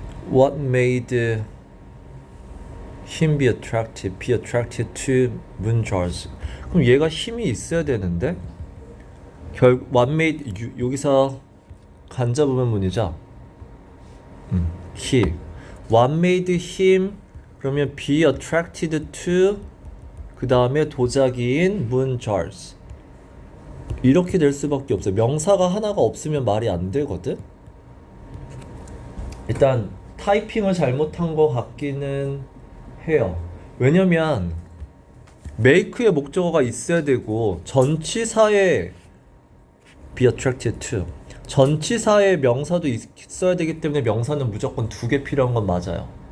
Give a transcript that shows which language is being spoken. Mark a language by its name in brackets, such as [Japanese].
[English] What made him be attracted? Be attracted to 문자즈. [Korean] 그럼 얘가 힘이 있어야 되는데. [English] What made [Korean] 여기서 간접부분 문이죠. [English] he. What made him [Korean] 그러면 [English] be attracted to [Korean] 그 다음에 도자기인 문자즈. 이렇게 될 수밖에 없어요. 명사가 하나가 없으면 말이 안 되거든. 일단 타이핑을 잘못한 것 같기는 해요. 왜냐면 make의 목적어가 있어야 되고 전치사에 [English] be attracted to [Korean] 전치사에 명사도 있어야 되기 때문에 명사는 무조건 2개 필요한 건 맞아요.